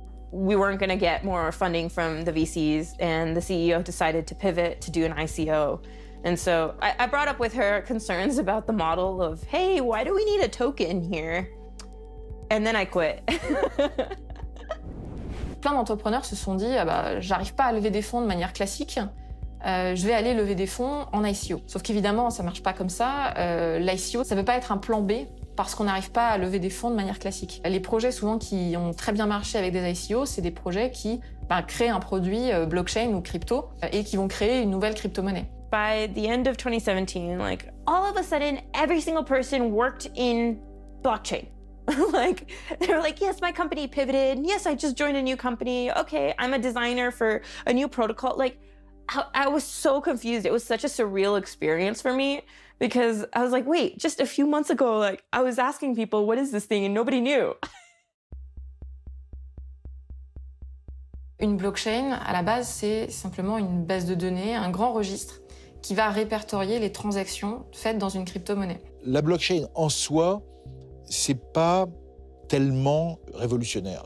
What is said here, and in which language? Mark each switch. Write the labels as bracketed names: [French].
[English] We weren't going to get more funding from the VCs, and the CEO decided to pivot to do an ICO. And so I brought up with her concerns about the model of, hey, why do we need a token here? And then I quit. [French] Plein d'entrepreneurs se sont dit, ah bah, j'arrive pas à lever des fonds de manière classique, je vais aller lever des fonds en ICO. Sauf qu'évidemment, ça marche pas comme ça. L'ICO, ça peut pas être un plan B parce qu'on n'arrive pas à lever des fonds de manière classique. Les projets souvent qui ont très bien marché avec des ICO, c'est des projets qui créent un produit blockchain ou crypto et qui vont créer une nouvelle crypto-monnaie. [English] By the end of 2017, like all of a sudden, every single person worked in blockchain. Like, they were like, yes, my company pivoted. Yes, I just joined a new company. Okay, I'm a designer for a new protocol. Like, I was so confused. It was such a surreal experience for me because I was like, wait, just a few months ago, like, I was asking people, what is this thing? And nobody knew. [French] Une blockchain, à la base, c'est simplement une base de données, un grand registre qui va répertorier les transactions faites dans une crypto-monnaie. La blockchain en soi, c'est pas tellement révolutionnaire.